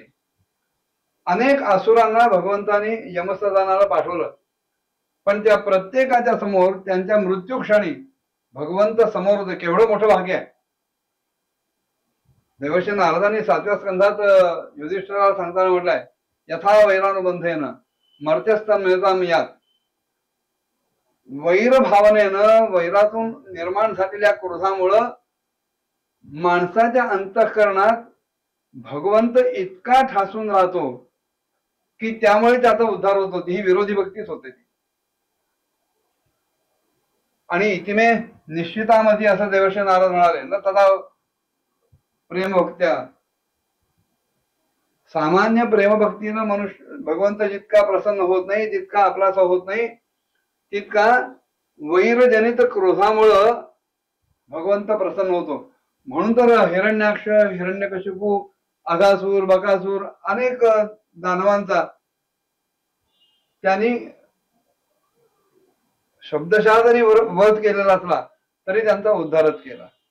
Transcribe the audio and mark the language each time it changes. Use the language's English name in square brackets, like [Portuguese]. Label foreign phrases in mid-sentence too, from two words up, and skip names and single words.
[Marathi] अनेक असुरांना भगवंतानी यमसदनाला पाठवलं, पण त्या प्रत्येकाच्या समोर त्यांच्या मृत्यू क्षणी भगवंत समोर होते. केवढं मोठं भाग्य आहे. देवर्षी नारदांनी 7व्या स्कंधात युधिष्ठिराला सांगताना म्हटलंय, [Sanskrit] यथा वैरानुबंधेन मर्त्यस्थान मिळताम यात. [Marathi] वैर भावनेनं, वैरातून निर्माण झालेल्या क्रोधामुळं माणसाच्या अंतःकरणात भगवंत इतका ठासून राहतो की त्यामुळे त्याचा उद्धार होतो. ही विरोधी भक्तीच होते. आणि इतिमे निश्चितामध्ये असं देवर्षी नारद म्हणाले ना, [Sanskrit] तदा प्रेम भक्त्या. [Marathi] सामान्य प्रेमभक्तीनं मनुष्य भगवंत जितका प्रसन्न होत नाही, जितका आपलासा होत नाही, तितका वैरजनित क्रोधामुळं भगवंत प्रसन्न होतो. म्हणून तर हिरण्याक्ष, हिरण्यकशिपू, अघासूर, बकासूर अनेक दानवांचा त्यांनी शब्दशः जरी वध केलेला असला तरी त्यांचा उद्धारच केला.